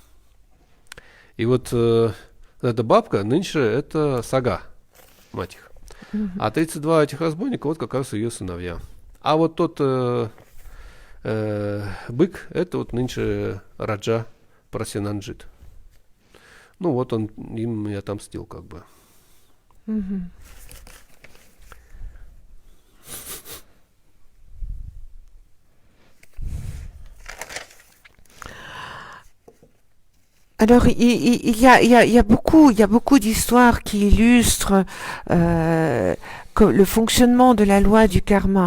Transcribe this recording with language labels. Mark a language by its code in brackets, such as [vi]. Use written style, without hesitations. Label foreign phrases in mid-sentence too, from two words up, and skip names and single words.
[ru] И вот эта бабка нынче это Сага, мать их. А 32 этих разбойника вот как раз ее сыновья. А вот тот бык, это вот нынче Раджа Прасенанджит. Ну вот он им и отомстил как бы. [fr] Alors, il y a beaucoup d'histoires qui illustrent le fonctionnement de la loi du karma.